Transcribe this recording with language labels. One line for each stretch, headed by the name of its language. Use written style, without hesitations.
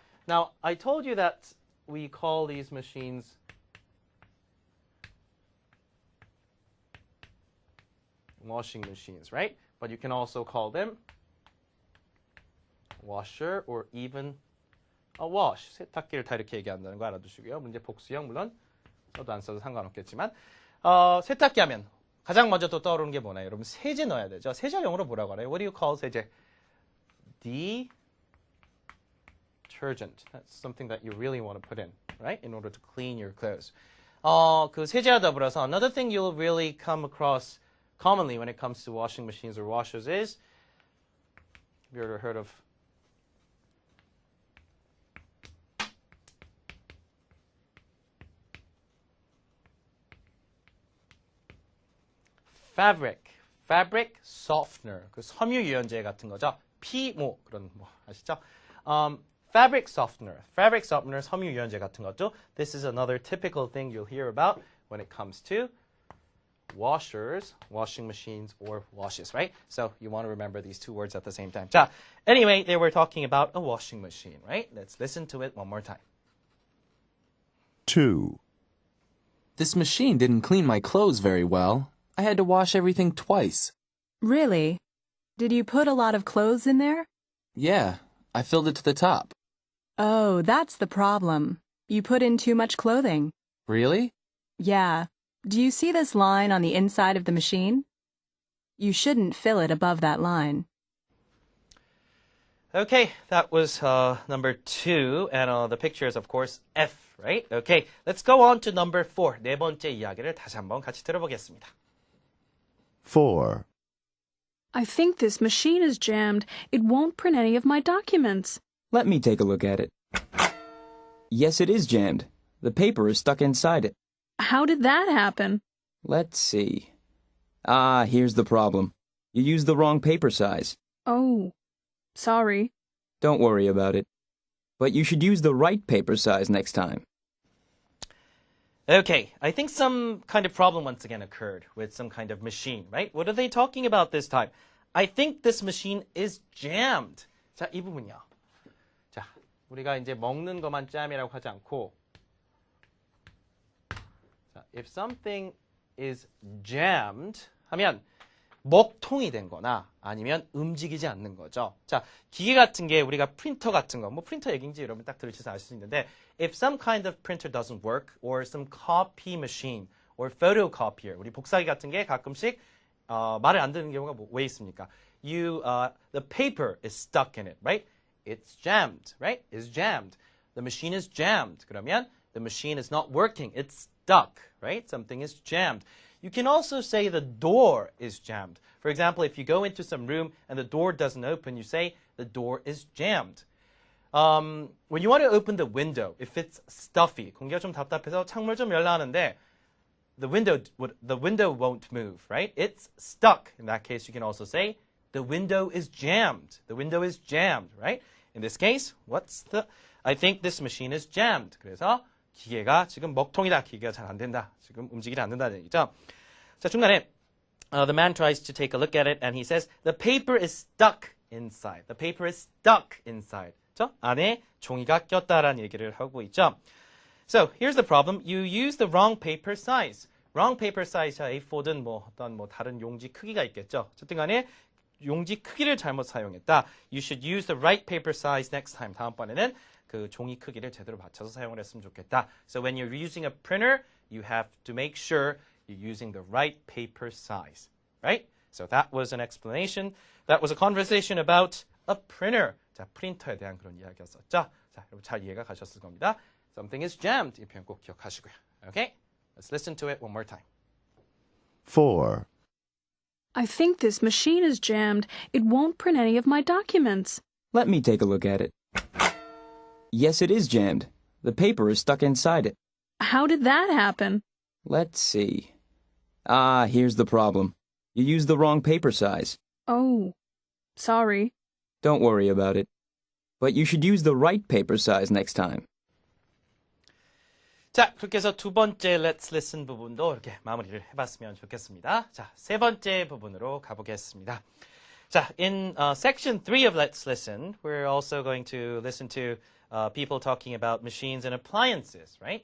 English: Now, I told you that we call these machines washing machines, right? But you can also call them washer or even a wash.
Korean: 세탁기를 다 이렇게 얘기한다는 거 알아두시고요. 문제 복수형 물론 써도 안 써도 상관없겠지만 세탁기 하면 가장 먼저 또 떠오르는 게 뭐나요? 여러분 세제 넣어야 되죠. 세제 영어로 뭐라고 하나요?
English: What do you call 세제? Detergent. That's something that you really want to put in, right? In order to clean your clothes.
Korean: 그 세제와 더불어서
English: another thing you'll really come across commonly when it comes to washing machines or washers is, have you ever heard of fabric softener,
Korean: 그 섬유 유연제 같은 거죠. 피모 그런 뭐 아시죠?
English: Fabric softener,
Korean: 섬유 유연제 같은 것도.
English: This is another typical thing you'll hear about when it comes to washers, washing machines, or washes, right? So you want to remember these two words at the same time. 자, anyway, they were talking about a washing machine, right? Let's listen to it one more time. 2. This machine didn't clean my clothes very well. I had to wash everything twice. Really? Did you put a lot of clothes in there? Yeah, I filled it to the top. Oh, that's the problem. You put in too much clothing. Really? Yeah. Do you see this line on the inside of the machine? You shouldn't fill it above that line. Okay, that was number 2, and the picture is, of course, F, right? Okay, let's go on to number 4.
Korean: 네 번째 이야기를 다시 한번 같이 들어보겠습니다.
English: 4. I think this machine is jammed. It won't print any of my documents. Let me take a look at it. Yes, it is jammed. The paper is stuck inside it. How did that happen? Let's see. Ah, here's the problem. You used the wrong paper size. Oh, sorry. Don't worry about it. But you should use the right paper size next time. Okay, I think some kind of problem once again occurred with some kind of machine, right? What are they talking about this time? I think this machine is jammed.
Korean: 자, 이 부분이요. 자, 우리가 이제 먹는 것만 jam이라고 하지 않고, 자,
English: if something is jammed
Korean: 하면 먹통이 된 거나 아니면 움직이지 않는 거죠. 자, 기계 같은 게 우리가 프린터 같은 거, 뭐 프린터 얘기인지 여러분 딱 들으셔서 아실 수 있는데
English: if some kind of printer doesn't work or some copy machine or photocopier,
Korean: 우리 복사기 같은 게 가끔씩 말을 안 듣는 경우가 왜 있습니까?
English: The paper is stuck in it, right? It's jammed, right? It's jammed. The machine is jammed.
Korean: 그러면
English: the machine is not working. It's stuck, right? Something is jammed. You can also say the door is jammed. For example, if you go into some room and the door doesn't open, you say the door is jammed. When you want to open the window, if it's stuffy,
Korean: 공기가 좀 답답해서 창문을 좀 열라 하는데
English: the window won't move, right? It's stuck. In that case, you can also say the window is jammed. The window is jammed, right? In this case, I think this machine is jammed.
Korean: 그래서 기계가 지금 먹통이다. 기계가 잘 안 된다. 지금 움직이지 않는다는 얘기죠. 자, 중간에
English: the man tries to take a look at it and he says the paper is stuck inside. The paper is stuck inside.
Korean: 그렇죠? 안에 종이가 꼈다라는 얘기를 하고 있죠.
English: So, here's the problem. You use the wrong paper size. wrong paper size, A4든
Korean: 어떤 다른 용지 크기가 있겠죠. 어쨌든 간에 용지 크기를 잘못 사용했다.
English: You should use the right paper size next time.
Korean: 다음번에는 그 종이 크기를 제대로 맞춰서 사용을 했으면 좋겠다.
English: So when you're using a printer, you have to make sure you're using the right paper size, right? So that was an explanation. That was a conversation about a printer.
Korean: 자, 프린터에 대한 그런 이야기였었죠. 자, 여러분 잘 이해가 가셨을 겁니다.
English: Something is jammed.
Korean: 이 표현 꼭 기억하시고요.
English: Okay? Let's listen to it one more time. 4. I think this machine is jammed. It won't print any of my documents. Let me take a look at it. Yes, it is jammed. The paper is stuck inside it. How did that happen? Let's see. Ah, here's the problem. You used the wrong paper size. Oh, sorry. Don't worry about it. But you should use the right paper size next time.
Korean: 자, 그렇게 해서 두 번째 Let's Listen 부분도 이렇게 마무리를 해봤으면 좋겠습니다. 자, 세 번째 부분으로 가보겠습니다.
English: 자, in section 3 of Let's Listen, we're also going to listen to people talking about machines and appliances, right?